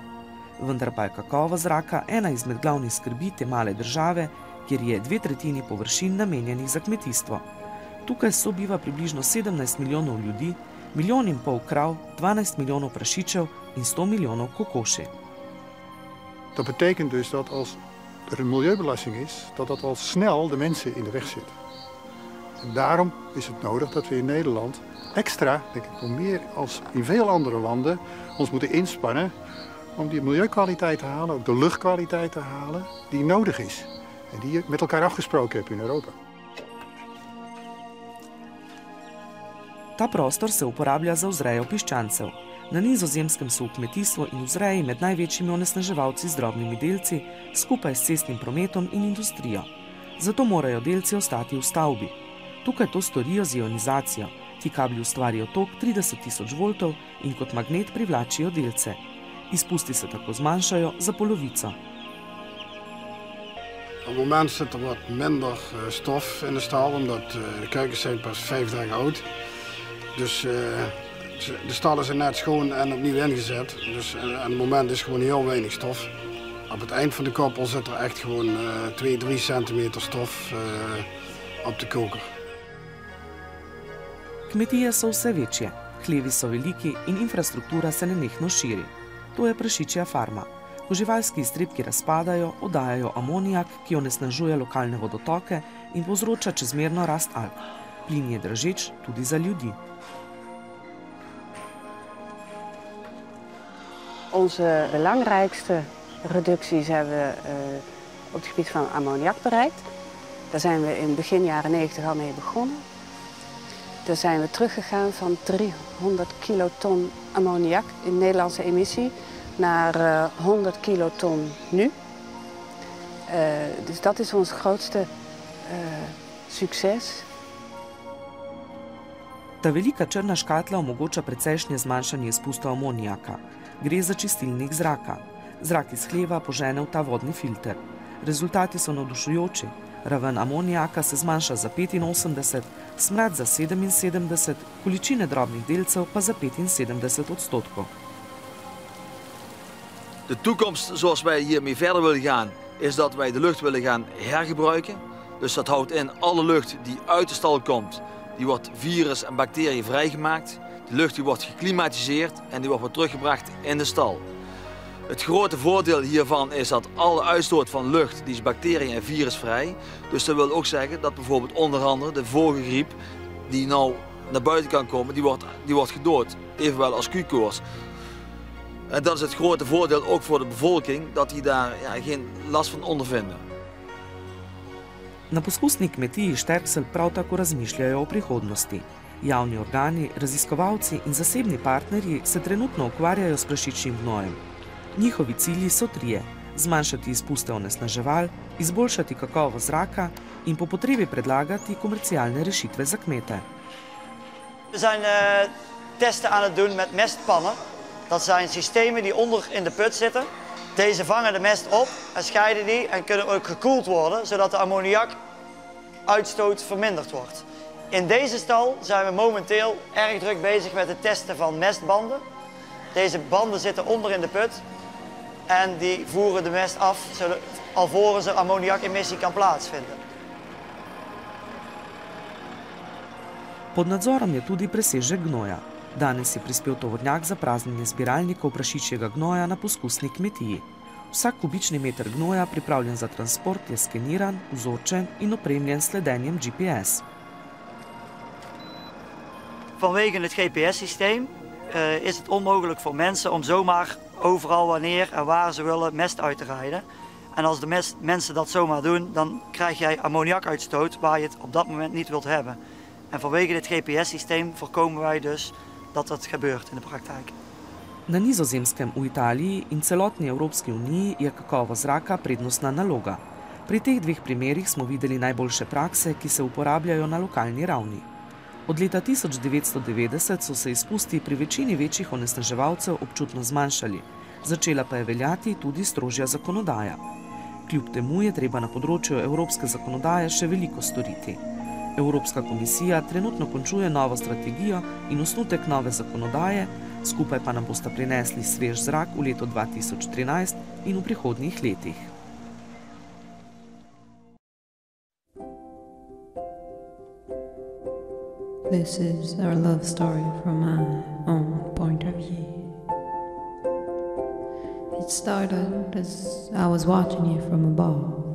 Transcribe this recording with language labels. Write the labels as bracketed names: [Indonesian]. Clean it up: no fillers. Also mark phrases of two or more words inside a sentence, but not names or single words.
[Slovenian] Vendar pa je kakovost zraka ena izmed glavnih skrbi te male države, kjer je 2/3 površin namenjenih za kmetijstvo. Tukaj sobiva približno 17 milijonov ljudi, 1,5 milijona krav, 12 milijonov prašičev in 100 milijonov kokoši. [Dutch] Dat betekent dus dat als er een milieubelasting is, dat al snel de mensen in de weg zitten. En daarom is het nodig dat we in Nederland extra, denk ik, nog meer als in veel andere landen, ons moeten inspannen om die milieukwaliteit te halen, ook de luchtkwaliteit te halen, die nodig is. En die je met elkaar afgesproken hebt in Europa. [Slovenian] Ta prostor se uporablja za vzrejo piščancev. Na Nizozemskem so v kmetijstvu in vzreji med največjimi onesnaževalci z drobnimi delci, skupaj s cestnim prometom in industrijo. Zato morajo delci ostati v stavbi. Tukaj to storijo z ionizacijo. Ti kabli ustvarijo tok 30 000 voltov in kot magnet privlačijo delce. Izpusti se tako zmanjšajo za polovico. [Dutch] Op het moment zit er wat minder stof in de stal, omdat de kuikens zijn pas 5 dagen oud. Dus de stallen zijn net schoon en opnieuw ingezet. Dus aan het moment is gewoon heel weinig stof. Op het eind van de koppel zit er echt gewoon 2-3 centimeter stof op de koker. [Slovenian] Kmetije so vse večje, hlevi so veliki in infrastruktura se nenehno širi. To je prašičja farma. Ko živalski iztrebki razpadajo, oddajajo amonijak, ki onesnažuje lokalne vodotoke in povzroča čezmerno rast alg. Plin je dražeč tudi za ljudi. [Dutch] Onze belangrijkste reducties hebben we op het gebied van ammoniak bereikt. Daar zijn we in begin jaren 90 al mee begonnen. Daar zijn we teruggegaan van 300 kiloton ammoniak in Nederlandse emissie naar 100 kiloton nu. Dus dat is ons grootste succes. [Slovenian] Ta velika črna škatla omogoča precejšnje zmanjšanje izpustov amonijaka. Gre za čistilnik zraka. Zrak iz hleva požene v ta vodni filter. Rezultati so navdušujoči. Raven amonijaka se zmanjša za 85, smrad za 77, količine drobnih delcev pa za 75%. [Dutch] De toekomst zoals wij hiermee verder willen gaan, is dat wij de lucht willen gaan hergebruiken. Dus dat houdt in alle lucht die uit de stal komt, die wordt virus en bacteriën vrijgemaakt. De lucht die wordt geklimatiseerd en die wordt weer teruggebracht in de stal. Het grote voordeel hiervan is dat alle uitstoot van lucht die is bacterie- en virusvrij. Dus dat wil ook zeggen dat bijvoorbeeld onder andere de vogelgriep die nou naar buiten kan komen, die wordt gedood. Evenwel als Q-koorts. En dat is het grote voordeel ook voor de bevolking, dat die daar geen last van ondervinden. [Slovenian] Na poskusni kmetiji Šterksel prav tako razmišljajo o prihodnosti. Javni organi, raziskovalci in zasebni partnerji se trenutno ukvarjajo s prašičjim gnojem. Njihovi cilji so trije: zmanjšati izpuste onesnaževal, izboljšati kakovost zraka in po potrebi predlagati komercialne rešitve za kmete. [Dutch] We zijn testen aan het doen met mestpannen. Dat zijn systemen die onder in de put zitten. Deze vangen de mest op en scheiden die en kunnen ook gekoeld worden, zodat de ammoniakuitstoot verminderd wordt. In deze stal zijn we momenteel erg druk bezig met het testen van mestbanden. Deze banden zitten onder in de put en die voeren de mest af alvorens er ammoniakemissie kan plaatsvinden. [Slovenian] Pod nadzorom je tudi presežek gnoja. Danes je prispel tovornjak za praznjenje zbiralnikov prašičjega gnoja na poskusni kmetiji. Vsak kubični meter gnoja, pripravljen za transport, je skeniran, vzorčen in opremljen s sledenjem GPS. [Dutch] Vanwege het GPS-systeem is het onmogelijk voor mensen om zomaar overal wanneer en waar ze willen mest uit te rijden. En als de mensen dat zomaar doen, dan krijg jij ammoniakuitstoot waar je het op dat moment niet wilt hebben. En vanwege dit GPS-systeem voorkomen wij dus dat dat gebeurt in de praktijk. [Slovenian] Na Nizozemskem, v Italiji in celotni Evropski uniji je kakovost zraka prednostna naloga. Pri teh dveh primerih smo videli najboljše prakse, ki se uporabljajo na lokalni ravni. Od leta 1990 so se izpusti pri večini večjih onesnaževalcev občutno zmanjšali, začela pa je veljati tudi strožja zakonodaja. Kljub temu je treba na področju evropske zakonodaje še veliko storiti. Evropska komisija trenutno končuje novo strategijo in osnutek nove zakonodaje, skupaj pa nam bosta prinesli svež zrak v letu 2013 in v prihodnjih letih. [English] This is our love story from my own point of view. It started as I was watching you from above.